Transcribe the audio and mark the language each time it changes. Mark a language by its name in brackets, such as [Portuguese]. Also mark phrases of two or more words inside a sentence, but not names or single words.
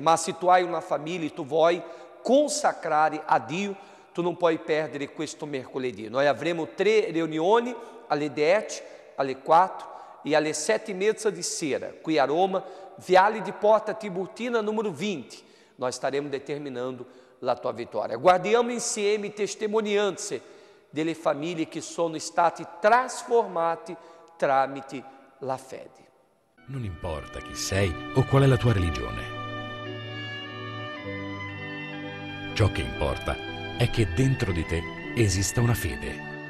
[Italian] Ma se tu hai una famiglia e tu vuoi consacrare a Dio, tu non puoi perdere questo mercoledì. Noi avremo 3 riunioni alle 10, alle 4 e alle 7:30 di sera, qui a Roma, Viale di Porta Tiburtina, numero 20. [Portuguese] Nós estaremos determinando [Italian] la tua vittoria. Guardiamo insieme testimonianze delle famiglie che sono state trasformate tramite la fede. Non importa chi sei o qual è la tua religione. Ciò che importa è che dentro di te esista una fede.